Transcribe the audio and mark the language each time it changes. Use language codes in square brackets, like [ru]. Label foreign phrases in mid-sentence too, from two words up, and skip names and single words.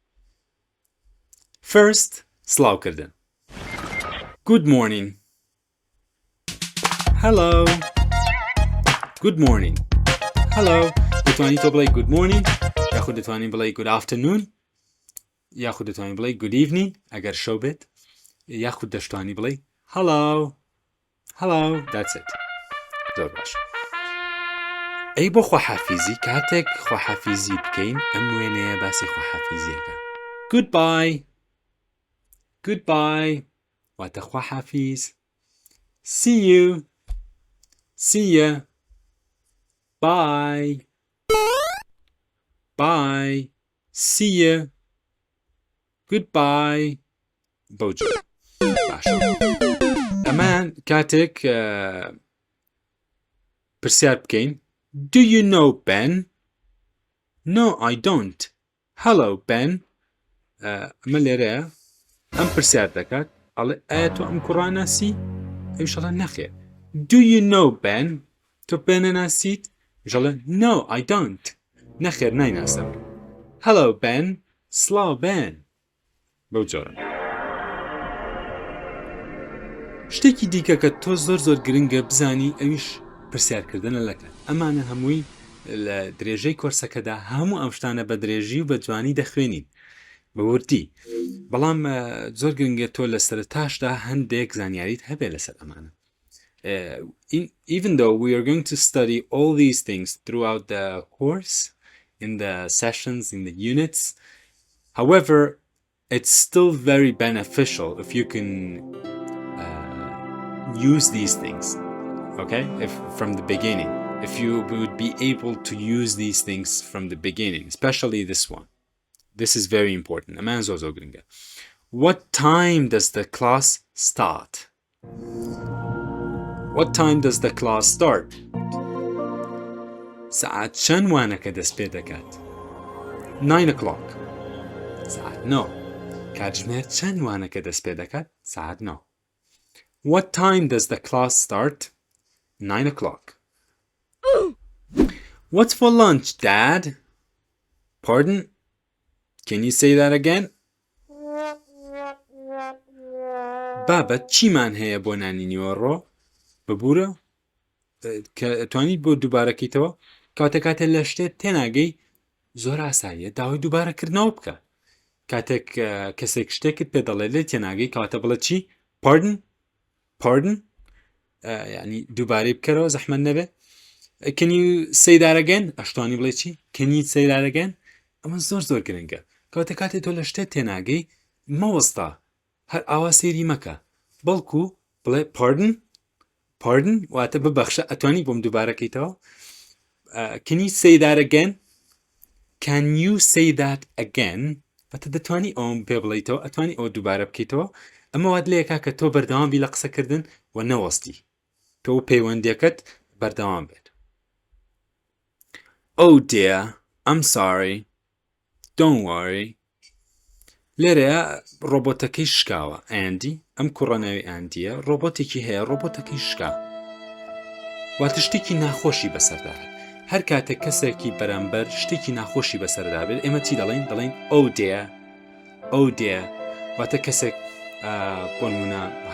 [en] first سڵاوکردن good morning hello good morning hello [ckb] دەتوانی تۆ بڵێ [en] good [ckb] morning یاخود دەتوانی بڵێ [en] good afternoon [ckb] یاخود دەتوانی بڵێ [en] good evening [ckb] ئەگەر شەو بێت یاخود دەشتوانی بڵێ [en] hello that's it [ckb] زۆر باش ئەی بۆ خواحافیزی کاتێک خواحافیزی بکەین ئەم وێنەیە باسی خواحافیزیەکە goodbye واتە خواحافیز [en] see ya bye see ya goodbye [ckb] بەوجە باشە ئەمان کاتێک پرسیار بکەین [en] do you know Ben no I don't hello Ben [ckb] ئەمە لێرەیە ئەم پرسیار دەکات ئەڵێ ئایا تۆ ئەم کوڕە ناسی ئەویشەڵە نەخێر [en] do you know Ben [ckb] تۆ بێنە ناسیت ژەڵێ [en] no I don't [ckb] نەخێر نایناسم [en] hello Ben [ckb] سڵاو Ben بەو جۆرە شتێکی دیکە کە تۆ زۆر گرنگە بزانی ئەویش پرسیارکردنە لەکات ئەمانە هەمووی لە درێژەی کۆرسەکەدا هەموو ئەم شتانە بە درێژی و بە جوانی دەخوێنین بە وردی بەڵام زۆر گرنگە تۆ لە سەرتاشدا هەندێک زانیاریت هەبێ لەسەر ئەمانە [en] even though we are going to study all these things throughout the course in the sessions in the units however it's still very beneficial if you can use these things okay from the beginning if you would be able to use these things from the beginning especially this one this is very important what time does the class start [ckb] ساعت چەند وانەکە دەست پێ دەکات [en] 9 o'clock [ckb] ساعت 9 کاتژمێر چەند وانەکە دەست پێ دەکات ساعت 9 [en] what time does the class start 9 o'clock what's for lunch Dad pardon can you say that again [ckb] بابا چیمان هەیە بۆ نانی نیوەڕۆ ببوورە کە توانیت بۆ دووبارەکەیتەوە کاتێ لە شتێت تێناگەی زۆر ئاساییە داوای دووبارەکردنەوە بکە کاتێک کەسێک شتێکت پێ دەڵێ لێ تێناگەی کاتە بڵێ چی pardon یعنی دووبارەی بکەرەوە زەحمەت نەبێ [en] can you say that again [ckb] ئەشتوانی بڵێ چی can [en] you say that again [ckb] ئەمە زۆر گرنگە کاتێ تۆ لە شتێت تێناگەی مەوەستا هەر ئاوا سێری مەکە بەڵکو بڵێ pardon واتە ببەخشە ئەتوانی بۆم دووبارەکەیتەوە [en] can you say that again can you say that again [ckb] واتە دەتوانی ئەوم پێ بڵیتەوە ئەتوانی ئەو دووبارە بکەیتەوە ئەمە وات لێکا کە تۆ بەردەوام بی لە قسەکردن و نەوەستی تۆ پەیوەندیەکەت بەردەوام بێت [en] Oh dear I'm sorry don't worry [ckb] لێرەیە ڕۆبۆتەکەی شکاوە ئەندی ئەم کوڕەناوی ئەندیە ڕۆبۆتێکی هەیە ڕۆبۆتەکەی شکا واتە شتێکی ناخۆشی بەسەرداهات هەر کاتێک کەسێکی بەرامبەر شتێکی ناخۆشی بەسەردا بێت ئێمە چی دەڵێن [en] Oh dear Oh dear [ckb] واتە کەسێک بۆ نمونە